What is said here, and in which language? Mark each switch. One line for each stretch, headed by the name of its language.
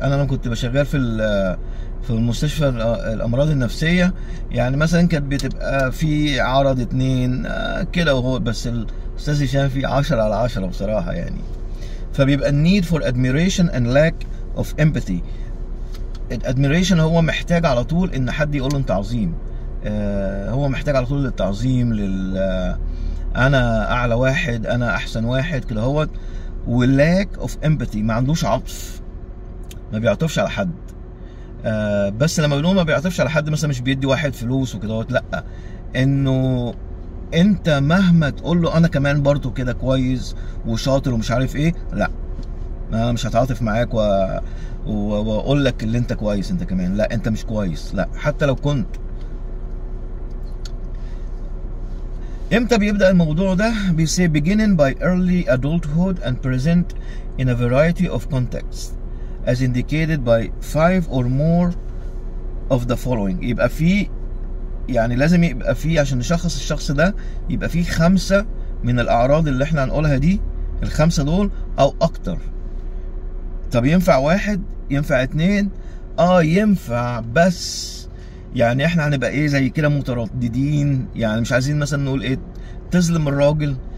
Arabic: انا لما كنت بشغال في المستشفى الامراض النفسيه، يعني مثلا كانت بتبقى في عرض 2 كده وهو بس الاستاذ هشام فيه 10/10 بصراحه يعني. فبيبقى النيد فور
English: admiration and lack of empathy.
Arabic: الادميريشن هو محتاج على طول ان حد يقول له انت عظيم، هو محتاج على طول للتعظيم، انا اعلى واحد، انا احسن واحد كده هو. واللاك اوف امباثي، ما عندوش عطف، ما بيعطفش على حد. بس لما بنقول ما بيعطفش على حد، مثلا مش بيدي واحد فلوس وكده، لا، انه انت مهما تقول له انا كمان برضو كده كويس وشاطر ومش عارف ايه، لا، انا مش هتعاطف معاك واقول لك اللي انت كويس انت كمان، لا انت مش كويس، لا حتى لو كنت. امتى بيبدأ الموضوع ده؟ بيسي
English: beginning by early adulthood and present in a variety of contexts as indicated by 5 or more of the following.
Arabic: يبقى في، يعني لازم يبقى في عشان نشخص الشخص ده، يبقى في 5 من الأعراض اللي احنا هنقولها دي، ال5 دول أو أكتر. طب ينفع 1؟ ينفع 2؟ ينفع، بس يعني احنا هنبقى ايه زي كده مترددين، يعني مش عايزين مثلا نقول ايه تظلم الراجل.